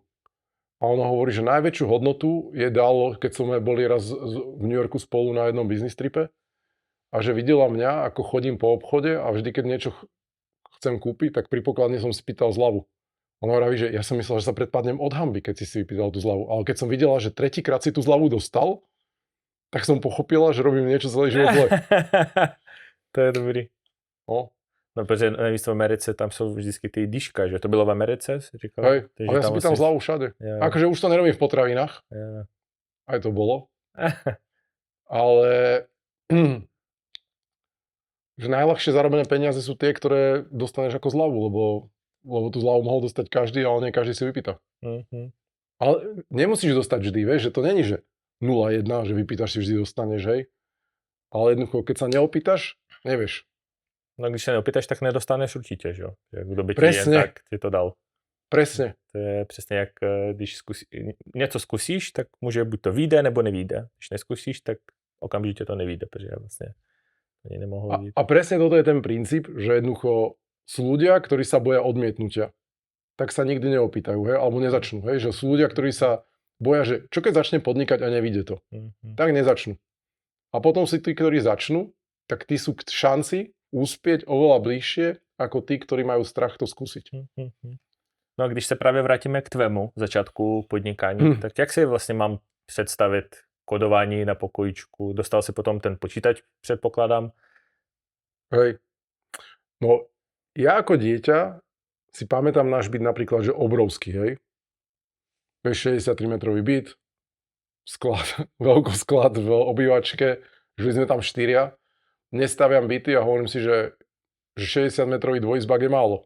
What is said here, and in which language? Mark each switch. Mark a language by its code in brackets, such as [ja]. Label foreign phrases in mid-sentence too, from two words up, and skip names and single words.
[sk] A ona hovorí, že najväčšiu hodnotu je dalo, keď sme boli raz v New Yorku spolu na jednom [en] business tripe [sk] a že videla mňa, ako chodím po obchode a vždy, keď niečo chcem kúpiť, tak pri pokladni som si pýtal zľavu. Ona hovorí, že ja som myslel, že sa predpadnem od hanby, keď si vypýtal tú zľavu. Ale keď som videla, že tretíkrát si tú zľavu dostal, tak som pochopila, že robím niečo celý život zle. To je dobrý. No. [cs] No, protože navíc v Americe tam jsou vždycky ty dýška, že to bylo v Americe, si říkal? [sk] Hej, ale ja si pýtam zľavu všade. Ja. Akože už to nerobím v potravinách. Ja. Aj to bolo. Ale že najľahšie zarobené peniaze sú tie, ktoré dostaneš ako zľavu, lebo tú zľavu mohol dostať každý, ale nie každý si vypýta. Ale nemusíš dostať vždy, vieš, že to není, že 0,1, že vypýtaš si vždy dostaneš, hej. Ale jednoducho, keď sa neopýtaš, nevieš. [cs] No když se neopýtaš, tak nedostaneš určitě, že jo? Kdo by ti [sk] Presne. [cs] jen tak ti to dal. [sk] Presne. [cs] To je přesně jak když něco zkusíš, tak může buď to vyjde, nebo nevyjde. Když neskusíš, tak okamžitě to nevyjde, protože vlastně ani nemohlo vyjít. [sk] A presne toto je ten princíp, že jednoducho sú ľudia, ktorí sa boja odmietnutia. Tak sa nikdy neopýtajú, hej, alebo nezačnú, hej, že sú ľudia, ktorí sa boja, že čo keď začne podnikať a nevyjde to. Tak nezačnú. A potom si tí, ktorí začnú, tak tí sú k šanci uspieť oveľa bližšie ako tí, ktorí majú strach to skúsiť. [cs] No a když se právě vrátíme k tvému začátku podnikání, tak jak si vlastně mám představit kodování na pokojíčku? Dostal si potom ten počítač, předpokládám? [sk] Hej. No, ja ako dieťa si pamätám náš byt napríklad, že obrovský, hej. 63-metrový byt, sklad, veľkosklad v obývačke, žili sme tam 4. Nestaviam byty a hovorím si, že 60-metrový dvojizbak je málo.